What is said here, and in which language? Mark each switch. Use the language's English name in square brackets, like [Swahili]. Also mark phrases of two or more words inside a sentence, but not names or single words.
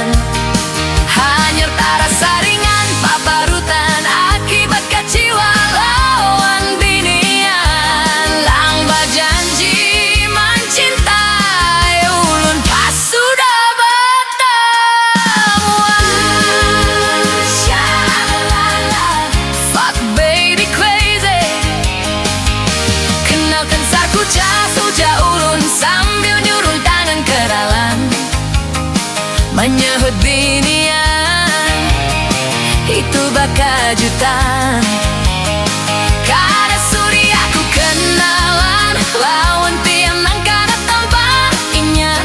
[Banjar] Hanyar tarasa ringan paparutan akibat kecewa lawan binian. Lang berjanji mencintai ulun pas sudah bertemuan. Sha-la-la-la, [English] fuck baby crazy. [Banjar] Kenalkan saku cas uja ulun sambil nyurung tangan ke dalam. Menyahut binian itu bakajutan. Kada sudi aku kenalan lawan tianang kada tampak inyan.